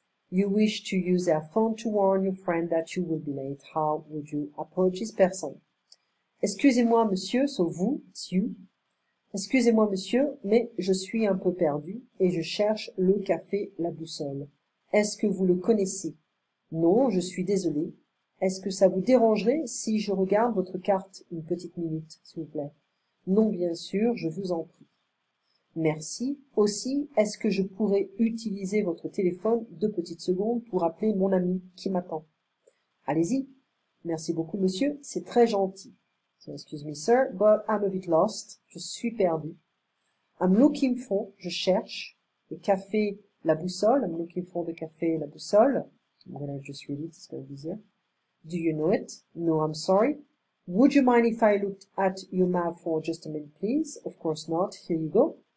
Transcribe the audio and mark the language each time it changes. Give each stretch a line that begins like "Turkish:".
English: You wish to use their phone to warn your friend that you will be late. How would you approach this person?
French: Excusez-moi, monsieur,
English: so vous, it's you.
French: Excusez-moi, monsieur, mais je suis un peu perdu et je cherche le café La Boussole. Est-ce que vous le connaissez? Non, je suis désolé. Est-ce que ça vous dérangerait si je regarde votre carte une petite minute, s'il vous plaît? Non, bien sûr, je vous en prie. Merci. Aussi, est-ce que je pourrais utiliser votre téléphone 2 petites secondes pour appeler mon ami qui m'attend? Allez-y. Merci beaucoup, monsieur, c'est très gentil.
English: So, excuse me, sir, but I'm a bit lost.
French: Je suis perdu.
English: I'm looking for,
French: je cherche,
English: le café La Boussole. I'm looking for the café La Boussole. I'm gonna just read it, it's gonna be easier. Do you know it? No, I'm sorry. Would you mind if I looked at your map for just a minute, please? Of course not. Here you go.